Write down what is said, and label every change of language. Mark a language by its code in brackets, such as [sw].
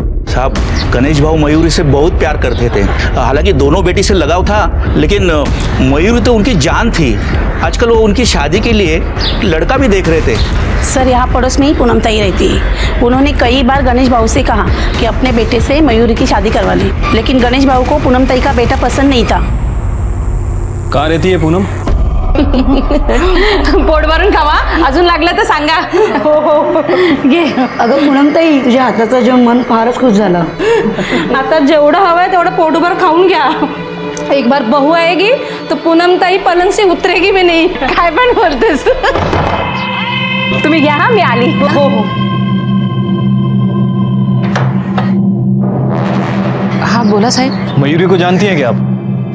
[hi] साहब, गणेश भाऊ मयूरी से बहुत प्यार करते थे। हालांकि दोनों बेटी से लगाव था, लेकिन मयूरी तो उनकी जान थी। आजकल वो उनकी शादी के लिए लड़का भी देख रहे थे। सर, यहाँ पड़ोस में ही पूनम ताई रहती है। उन्होंने कई बार गणेश भाऊ से कहा कि अपने बेटे से मयूरी की शादी करवा ले, लेकिन गणेश भाऊ को पूनम ताई का बेटा पसंद नहीं था। कहाँ रहती है पूनम? [mr] पोट भरून खावा, अजून लागलं तर सांगा। घे. अगं पूनम ताई, तुझ्या हाताचं जेवण मन फारच खुश झालं. आता जेवढं हवंय तेवढं पोटभर खाऊन घ्या. [hi] एक बार बहू आएगी तो पूनम ताई पलंग से उतरेगी भी नहीं. [mr] काय पण बोलतेस. तुम्ही घ्या, हा मी आली. हो हो. हाँ बोला साहब. [hi] मयूरी को जानती हैं क्या आप?